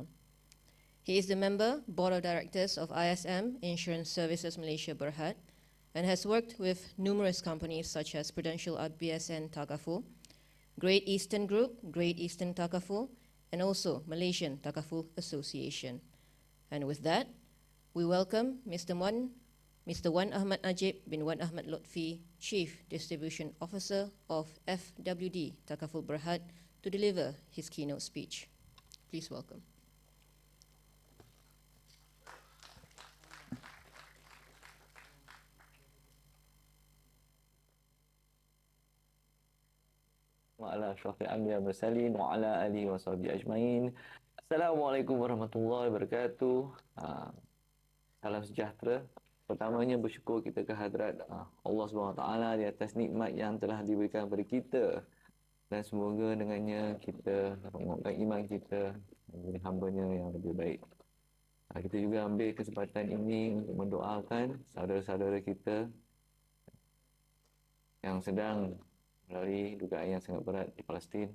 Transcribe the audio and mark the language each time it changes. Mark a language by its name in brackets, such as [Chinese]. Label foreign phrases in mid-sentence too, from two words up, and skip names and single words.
[English] He is the member, Board of Directors of ISM, Insurance Services Malaysia Berhad, and has worked with numerous companies such as Prudential RBSN Takaful, Great Eastern Group, Great Eastern Takaful, and also Malaysian Takaful Association. And with that, we welcome Mr. Wan Ahmad Najib bin Wan Ahmad Lotfi, Chief Distribution Officer of FWD Takaful Berhad, to deliver his keynote speech. Please welcome. [Arabic] وعلى أشرف الأنبياء والمرسلين وعلى آله وصحبه أجمعين. السلام عليكم ورحمة الله وبركاته. [Malay] Salam sejahtera. Pertamanya bersyukur kita kehadrat Allah SWT di atas nikmat yang telah diberikan kepada kita, dan semoga dengannya kita menguatkan iman kita menjadi hamba-Nya yang lebih baik. Kita juga ambil kesempatan ini untuk mendoakan saudara-saudara kita yang sedang melalui dugaan yang sangat berat di Palestin.